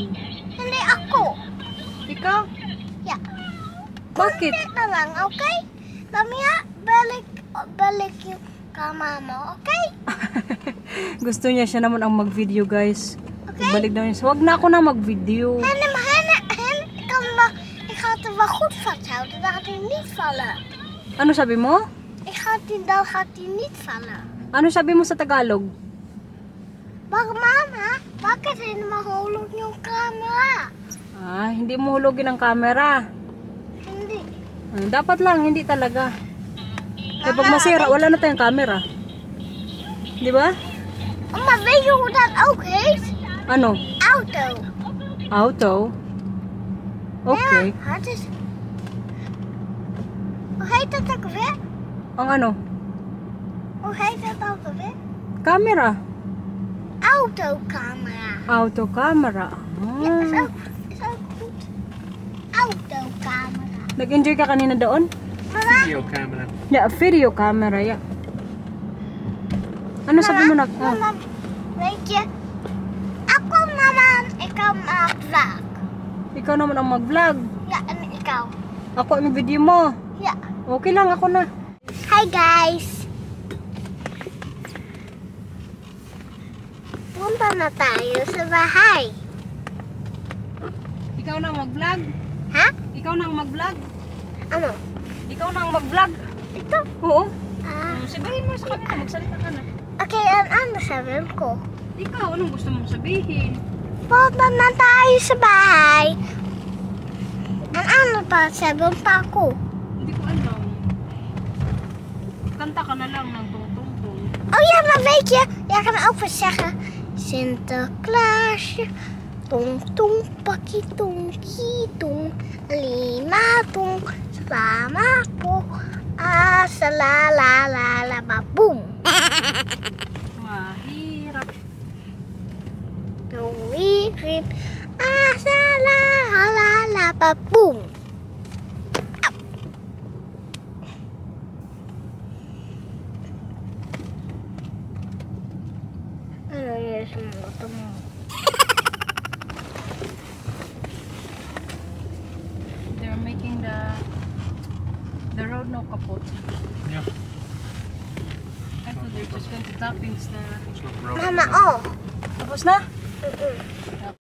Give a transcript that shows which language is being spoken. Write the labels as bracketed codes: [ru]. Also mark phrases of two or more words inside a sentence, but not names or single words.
[tl] Hindi ako. Ikaw? Yeah. Bakit? Hindi na lang, okay? Mamaya, balik yung kama mo, okay? Gusto niya siya naman ang mag-video, guys. Okay. Balik daw niya. So, wag na ako na mag-video. [nl] Ik ga het er wel goed vasthouden, dan gaat hij niet vallen. [tl] Ano sabi mo? [nl] Dan gaat hij niet vallen. [tl] Ano sabi mo sa Tagalog? Mama, bakit hindi mahulog yung camera? Ah, hindi mo hulugin ang camera. Hindi. Dapat lang, hindi talaga. Kaya pag masira, wala na tayong camera. Di ba? [nl] Maar weet je hoe dat ook heet? [tl] Ano? [nl] Auto. [tl] Auto? Okay. [nl] Ja, het is... Hoe heet dat ook weer? [tl] Ang ano? [nl] Hoe heet dat ook weer? Camera. Autocamera. Auto camera. Ja, is Ah. ook goed. Autocamera. [tl] Nag-enjoy ka kanina doon? Mama, [nl] Videocamera. [en] Yeah, video camera, yeah. [tl] Ano sabi mo na? mama, [nl] weet je, [tl] ako naman, ikaw mag-vlog. Ikaw naman ang mag-vlog. [nl] Ja, en ikaw. [tl] Ako ang video mo. [nl] Ja. [tl] Okay lang, ako na. [en] Hi guys! [tl] Punta na tayo sa bahay. Ikaw na ang mag-vlog? Ha? Ikaw na ang mag-vlog? Ano? Ikaw na ang mag-vlog? Ito? Oo. Ah. Sabihin mo sa kanila, magsalita ka na. Okay, ano sabihin ko? Ikaw, anong gusto mong sabihin? Punta na tayo sa bahay. Ano pa? Sabihin pa ako. Hindi ko alam. Kanta ka na lang ng tong-tong-tong. [nl] Oh ja, maar weet je, jij kan ook wel zeggen... Sinterklaasje, tong tong, pakkie tong, kietong, lima tong, salama po, salalala, baboom. [tl] Mahirap. Tuwirip, salalala, baboom. Ano yun sa moto mo? [en] They're making the road no kapot. [nl] Ja, [en] I thought they're just going to toppings na. [nl] dat is nog brood. [tl] Mama, oh. Tapos na? Mm-mm.